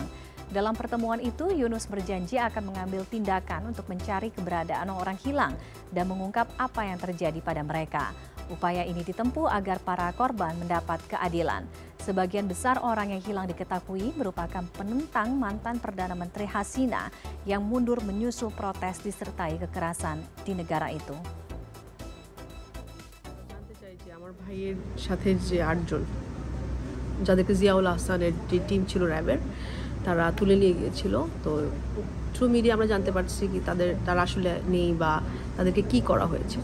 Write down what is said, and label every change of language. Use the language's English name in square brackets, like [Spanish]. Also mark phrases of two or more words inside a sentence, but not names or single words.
[Indonesian] Dalam pertemuan itu, Yunus berjanji akan mengambil tindakan untuk mencari keberadaan orang hilang dan mengungkap apa yang terjadi pada mereka. Upaya ini ditempuh agar para korban mendapat keadilan. Sebagian besar orang yang hilang diketahui merupakan penentang mantan Perdana Menteri Hasina yang mundur menyusul protes disertai kekerasan di negara itu. [Bangla] আমার ভাইয়ের সাথে যে 8 জন যাদেরকে জিয়াউল আহসানের যে টিম ছিল র্যাবের তারা তুলে নিয়ে গিয়েছিল, তো [English] through media [Bangla] আমরা জানতে পারছি কি তারা আসলে নেই বা তাদেরকে কি করা হয়েছে।